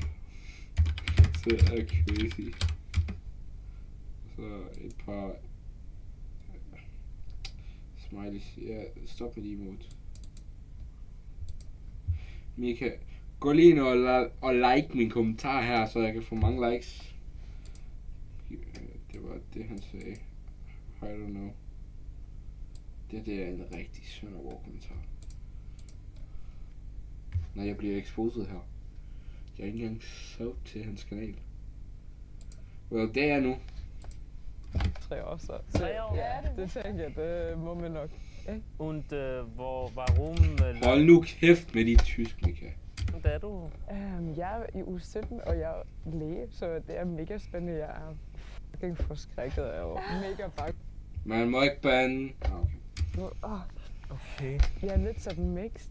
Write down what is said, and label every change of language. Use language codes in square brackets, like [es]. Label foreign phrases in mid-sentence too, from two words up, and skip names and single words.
[da] Det er crazy. Så et par smileys. Ja, stop med de emotes. Mika, gå lige ind og like min kommentar her, så jeg kan få mange likes. Det var det, han sagde. [en] I don't know. [da] Det er en rigtig Søndergaard kommentar. Når jeg bliver exposed her. Jeg er ikke engang sub til hans kanal. Well, det er nu. 3 år så. 3 år? Ja, det tænker jeg, det må man nok. [de] Und warum... [da] Hold nu kæft med dit tysk, Mika. Der er du? Jeg er i uge 17, og jeg er læge, så det er mega spændende. Jeg er fucking forskrækket og mega bange. Man må ikke bande. Okay. Jeg er lidt sådan mixed.